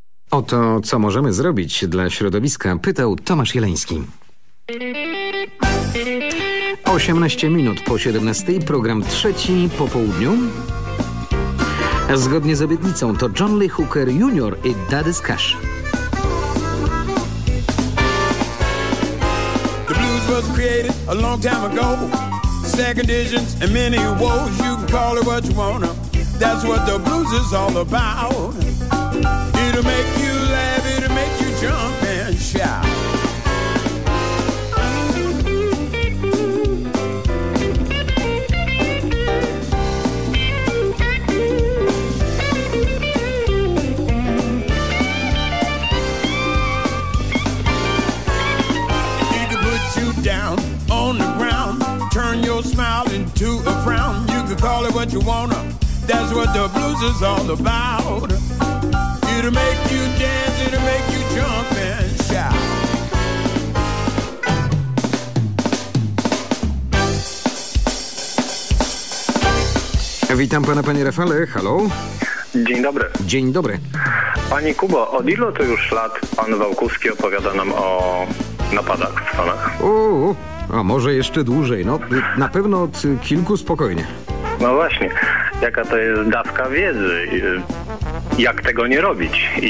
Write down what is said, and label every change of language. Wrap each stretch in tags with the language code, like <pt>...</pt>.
<pl>Oto co możemy zrobić dla środowiska, pytał Tomasz Jeleński. 18 minut po 17, program trzeci po południu. Zgodnie z obietnicą to John Lee Hooker Jr. i Daddy's Cash.</pl> <en>The blues was created a long time ago. Second editions and many woes. You can call it what you wanna. That's what the blues is all about. It'll make you laugh, it'll make you jump and shout. Call it what you wanna, that's what the blues is all about. It'll make you dance, it'll make you jump and shout.</en> <pl>Witam pana, panie Rafale, halo. Dzień dobry. Dzień dobry. Panie Kubo, od ilu to już lat pan Wałkuski opowiada nam o napadach w Stanach? A może jeszcze dłużej, no na pewno od kilku spokojnie. No właśnie, jaka to jest dawka wiedzy, jak tego nie robić.</pl>